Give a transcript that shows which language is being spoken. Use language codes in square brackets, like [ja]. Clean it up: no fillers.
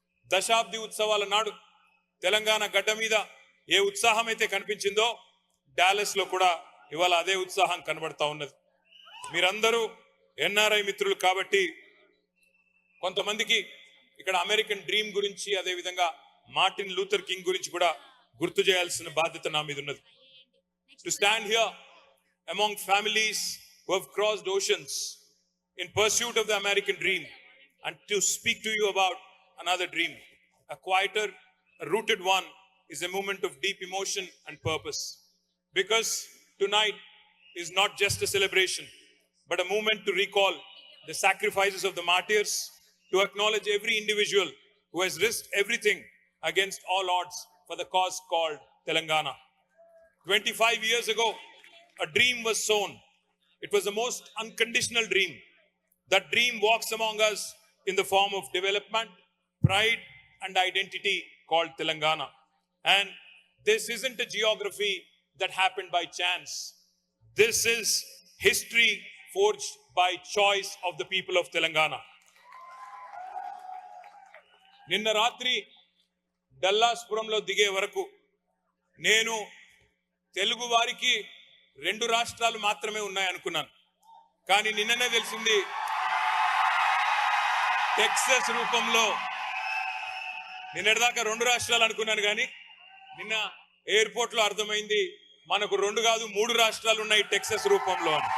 [te] దశాబ్ది ఉత్సవాల నాడు తెలంగాణ గడ్డ మీద ఏ ఉత్సాహం అయితే కనిపించిందో డాలస్ లో కూడా ఇవాళ అదే ఉత్సాహం కనబడతా ఉన్నది. మీరందరూ ఎన్ఆర్ఐ మిత్రులు కాబట్టి కొంతమందికి ఇక్కడ అమెరికన్ డ్రీమ్ గురించి, అదేవిధంగా మార్టిన్ లూథర్ కింగ్ గురించి కూడా గుర్తు చేయాల్సిన బాధ్యత నా మీద ఉన్నది. [en] To stand here among families who have crossed oceans in pursuit of the American dream and to speak to you about another dream, a quieter, a rooted one, is a moment of deep emotion and purpose. Because tonight is not just a celebration, but a moment to recall the sacrifices of the martyrs, to acknowledge every individual who has risked everything against all odds for the cause called Telangana. 25 years ago, a dream was sown. It was the most unconditional dream. That dream walks among us in the form of development, pride, and identity called Telangana. And this isn't a geography that happened by chance. This is history forged by choice of the people of Telangana. [te] నిన్న రాత్రి డల్లాస్పురంలో దిగే వరకు నేను తెలుగు వారికి 2 రాష్ట్రాలు మాత్రమే ఉన్నాయి అనుకున్నాను. కానీ నిన్ననే తెలిసింది టెక్సస్ రూపంలో, నిన్నటిదాకా 2 రాష్ట్రాలు అనుకున్నాను కానీ నిన్న ఎయిర్పోర్ట్ లో అర్థమైంది మనకు 2 కాదు 3 రాష్ట్రాలు ఉన్నాయి టెక్సస్ రూపంలో.